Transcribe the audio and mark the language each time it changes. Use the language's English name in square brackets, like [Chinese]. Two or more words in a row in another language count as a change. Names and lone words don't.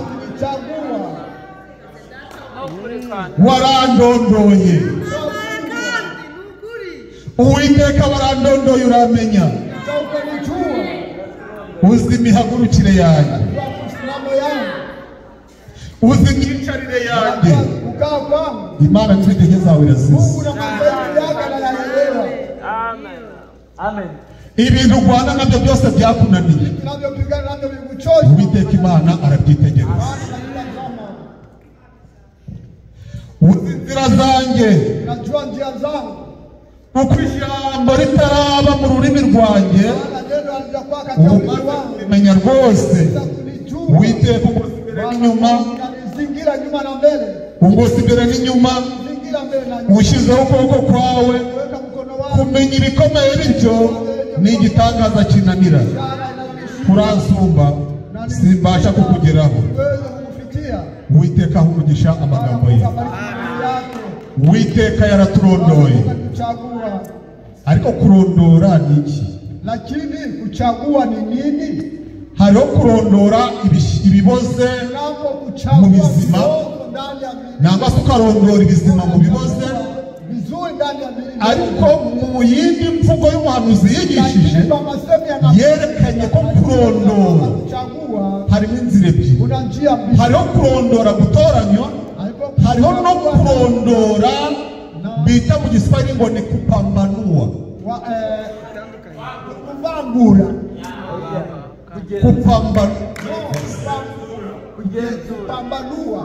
[Kinyarwanda] warandondoye Uwiteka warandondoye uramenya uzi imihagurukire yanjye uzi imyicarire yanjye Imana n'intege zawe irasize amen ibintu Rwanda nabyo byose byakunaniye Uwiteka Imana arabyitegereza uzi inzira zanjye [Swahili] najua njia zangu [Kinyarwanda] uko ijambo ritaraba mu rurimi rwanjye umenya rwose Uwiteka umuzi imbere n'inyuma [Swahili] zingira nyuma na mbele [Kinyarwanda] umuzi imbere n'inyuma ushyizeho ukuboko kwawe kumenya ibikomeye bityo ni igitangaza kinanira kuransumba simbasha kukugeraho Uwiteka ahumugisha amagambo ye Uwiteka yaraturondoye ariko kurondora ni iki [Swahili] lakini kuchagua ni nini [Kinyarwanda] hariho kurondora ibiboze mu bizima nangwa se ukarondora ibizima mu biboze ariko mu yindi mvugo y'umuhanuzi yigishije yerekanye ko kurondora harimo inzira ebyiri [Swahili] njia mbili. [Kinyarwanda] hariho kurondora gutoranywa, hariho no kurondora bita mu Giswahili ngo ni kupambanua. Kuvangura. Kupambanua.